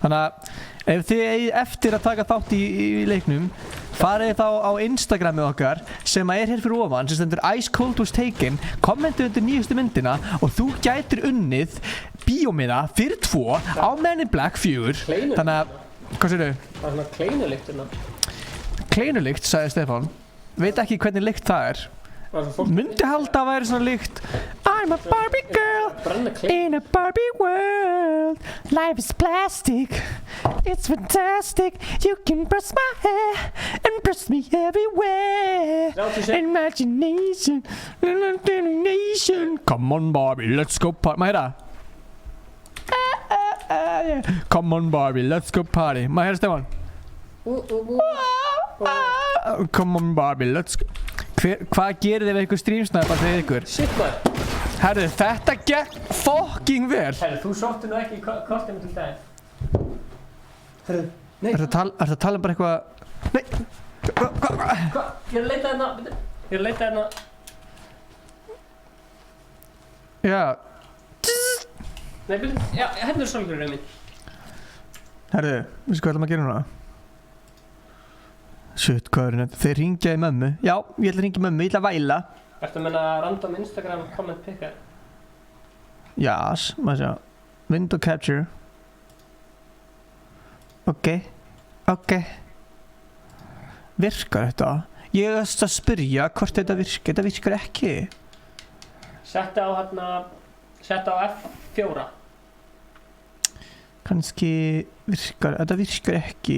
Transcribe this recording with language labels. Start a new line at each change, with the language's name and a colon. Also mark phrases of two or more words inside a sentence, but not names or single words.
Icelandic: Þannig að ef þið eigið eftir að taka þátt í leiknum, farið þá á Instagramið okkar sem er hér fyrir ofan, sem stendur Ice Cold Was Taken, kommentu undir nýjustu myndina og þú gætir unnið bíómiða fyrir 2 á Men in Black 4. Þannig að, hvað segirðu? Það er svona kleinulykt hérna. Kleinulykt, sagði Stefán. Veit ekki hvernig lykt það er. Myndi halda að væri svona lykt.
English: I'm a Barbie girl in a Barbie world. Life is plastic, it's fantastic. You can brush my hair and brush me everywhere. Imagination, imagination. Come on Barbie, let's go party.
Icelandic: Má heyra?
English: Come on Barbie, let's go party.
Icelandic: Má heyra Stefán?
English: Come on Barbie, let's go.
Icelandic: Hvað gerir þið við ykkur streamsnæpa fyrir ykkur? Shit maður. Herðu, þetta gekk fucking vel. Herðu, þú sóttu nú ekki í kortinu til daginn. Herðu, nei. Ertu að tala um bara eitthvað... Nei. Hvað? Ég er að leita hérna. Ég er að leita hérna. Já. Nei, byrju. Já, hérna er sólgleraunin minn. Herðu, veistu hvað ætlum að gera núna? Shit, hvað er þetta? Þeir ringja í mömmu. Já, ég ætla að ringja í mömmu, ég ætla að væla. Ertu að menna
English: random Instagram comment picker?
Icelandic: Jás, maður sjá.
English: Window capture.
Icelandic: Ok. Virkar þetta? Ég ætla að spyrja hvort þetta virkar. Þetta virkar ekki. Setta á F4. Kannski virkar, þetta virkar ekki.